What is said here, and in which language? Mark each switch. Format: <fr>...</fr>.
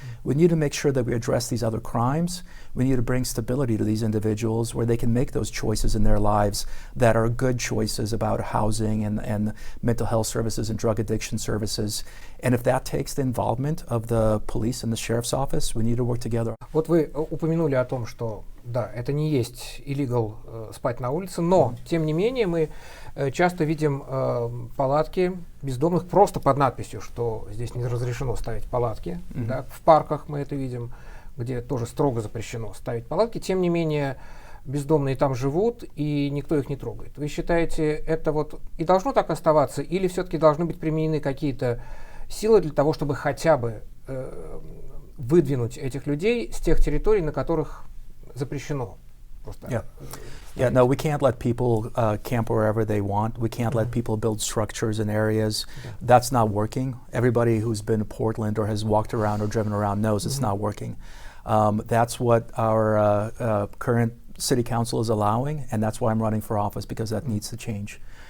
<en>We need to make sure that we address these other crimes. We need to bring stability to these individuals where they can make those choices in their lives that are good choices about housing and mental health services and drug addiction services. And if that takes the involvement of the police and the sheriff's office, we need to work together.</en> <ru>Вот вы упомянули о том, что да, это не есть illegal спать на улице, но тем не менее мы часто видим палатки бездомных просто под надписью, что здесь не разрешено ставить палатки. Да, в парках мы это видим, где тоже строго запрещено ставить палатки. Тем не менее, бездомные там живут, и никто их не трогает. Вы считаете, это вот и должно так оставаться, или все-таки должны быть применены какие-то силы для того, чтобы хотя бы выдвинуть этих людей с тех территорий, на которых запрещено?</ru> <en>No, we can't let people camp wherever they want. We can't let people build structures in areas. That's not working. Everybody who's been to Portland or has walked around or driven around knows it's not working. That's what our current city council is allowing, and that's why I'm running for office, because that needs to change.</en>